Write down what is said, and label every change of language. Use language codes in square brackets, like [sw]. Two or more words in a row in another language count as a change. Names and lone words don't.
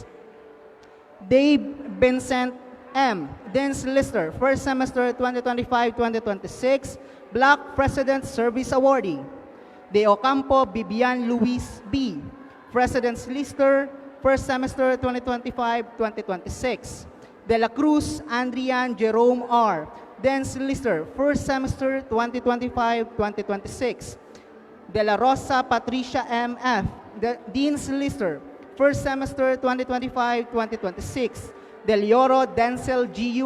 [en] Dave Vincent M., Dean's Lister, first semester 2025-2026, Black President Service Awardee. De Ocampo Bibian Luis B., President's Lister, first semester 2025-2026. De La Cruz Andrian Jerome R., Dean's Lister, first semester 2025-2026. De La Rosa Patricia M. F., Dean's Lister, first semester 2025-2026. Del Lloro Denzel G.U.